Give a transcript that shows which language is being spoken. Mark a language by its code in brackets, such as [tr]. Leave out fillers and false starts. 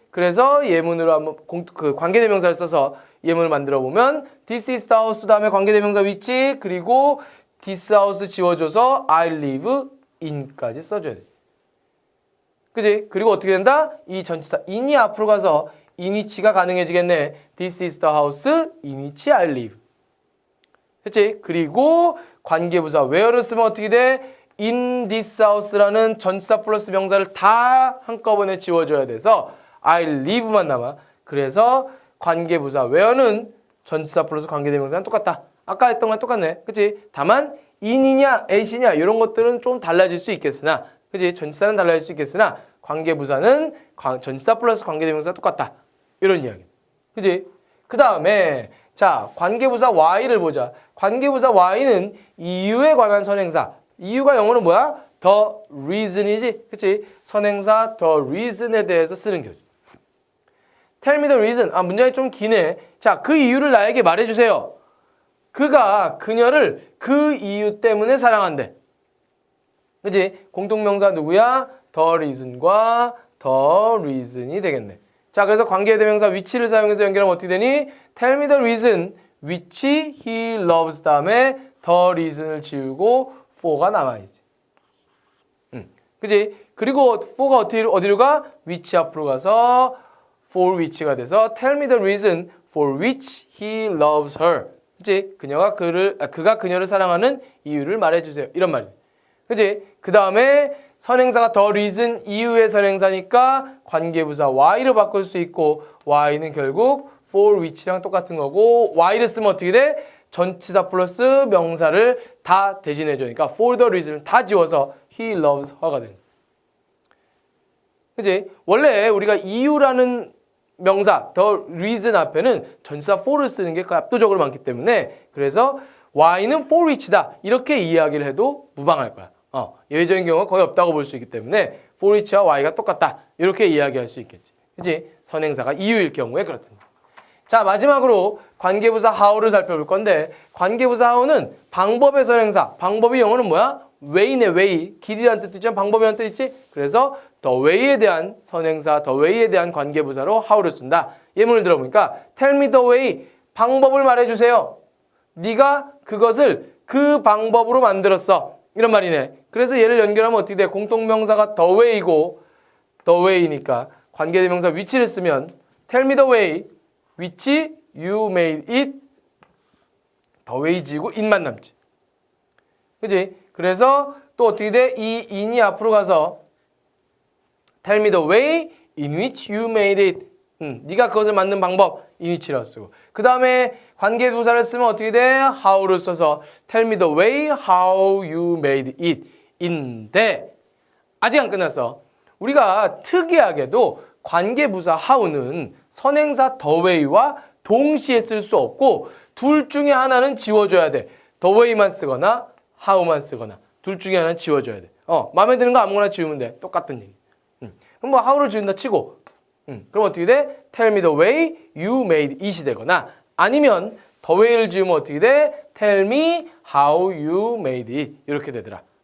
[ko] 그래서 예문으로 한번 관계대명사를 써서 예문을 만들어 보면 [en] This is the house [ko] 다음에 관계대명사 which 그리고 this house 지워줘서 [en] I live in [ko] 까지 써줘야 돼. 그치? 그리고 어떻게 된다? 이 전치사 in이 앞으로 가서 in which가 가능해지겠네. [en] This is the house in which I live. [ko] 그치? 그리고 관계부사 where를 쓰면 어떻게 돼? in this house라는 전치사 플러스 명사를 다 한꺼번에 지워줘야 돼서 [en] I live [ko] 만 남아. 그래서 관계부사 where는 전치사 플러스 관계대명사는 똑같다. 아까 했던 건 똑같네. 그치? 다만 in이냐 at이냐 이런 것들은 좀 달라질 수 있겠으나 그치? 전치사는 달라질 수 있겠으나 관계부사는 전치사 플러스 관계대명사가 똑같다. 이런 이야기. 그치? 그 다음에 자 관계부사 why를 보자. 관계부사 why는 이유에 관한 선행사. 이유가 영어로 뭐야? [en] the reason이지. [ko] 그치? 선행사 the reason에 대해서 쓰는 교재. [en] Tell me the reason. [ko] 문장이 좀 기네. 자, 그 이유를 나에게 말해주세요. 그가 그녀를 그 이유 때문에 사랑한대. 그치? 공통명사 누구야? [en] the reason과 the reason이 되겠네. [ko] 자, 그래서 관계대명사 which를 사용해서 연결하면 어떻게 되니? [en] Tell me the reason which he loves 다음에 the reason을 지우고 for가 남아있지. [ko] 그치? 그리고 for가 어디로 가? [en] which [ko] 앞으로 가서 [en] for which가 [ko] 돼서 [en] tell me the reason for which he loves her. [ko] 그치? 그가 그녀를 사랑하는 이유를 말해주세요. 이런 말이에요. 그치? 그 다음에 선행사가 the reason 이유의 선행사니까 관계부사 why로 바꿀 수 있고 why는 결국 for which랑 똑같은 거고 why를 쓰면 어떻게 돼? 전치사 플러스 명사를 다 대신해줘. 그러니까 [en] for the reason [ko] 다 지워서 [en] he loves her가 되는. [ko] 그치? 원래 우리가 이유라는 명사 the reason 앞에는 전치사 for를 쓰는 게 압도적으로 많기 때문에 그래서 why는 for which다 이렇게 이야기를 해도 무방할 거야. 예외적인 경우가 거의 없다고 볼 수 있기 때문에 for which와 why가 똑같다 이렇게 이야기할 수 있겠지. 그치? 선행사가 이유일 경우에 그렇다. 자, 마지막으로 관계부사 how를 살펴볼 건데 관계부사 how는 방법의 선행사. 방법이 영어는 뭐야? way네 way. 길이라는 뜻도 있지만 방법이라는 뜻 있지? 그래서 the way에 대한 선행사, the way에 대한 관계부사로 how를 쓴다. 예문을 들어보니까 [en] tell me the way. [ko] 방법을 말해주세요. 네가 그것을 그 방법으로 만들었어. 이런 말이네. 그래서 얘를 연결하면 어떻게 돼? 공통명사가 [en] the way이고 the way니까 [ko] 관계대명사 [en] which [ko] 를 쓰면 [en] tell me the way which you made it the way지고 it만 남지. [ko] 그치? 그래서 또 어떻게 돼? [en] 이 in이 [ko] 앞으로 가서 [en] tell me the way in which you made it. [ko] 네가 그것을 만든 방법 [en] in which [ko] 라고 쓰고 그 다음에 관계부사를 쓰면 어떻게 돼? [en] how [ko] 를 써서 [en] tell me the way how you made it. [ko] 인데 아직 안 끝났어. 우리가 특이하게도 관계부사 how는 선행사 the way와 동시에 쓸 수 없고 둘 중에 하나는 지워줘야 돼. the way만 쓰거나 how만 쓰거나 둘 중에 하나는 지워줘야 돼. 마음에 드는 거 아무거나 지우면 돼. 똑같은 얘기. 그럼 뭐 how를 지운다 치고 그럼 어떻게 돼? [en] tell me the way you made it [ko] 이 되거나 아니면 [en] the way [ko] 를 지우면 어떻게 돼? [en] tell me how you made it [ko] 이렇게 되더라.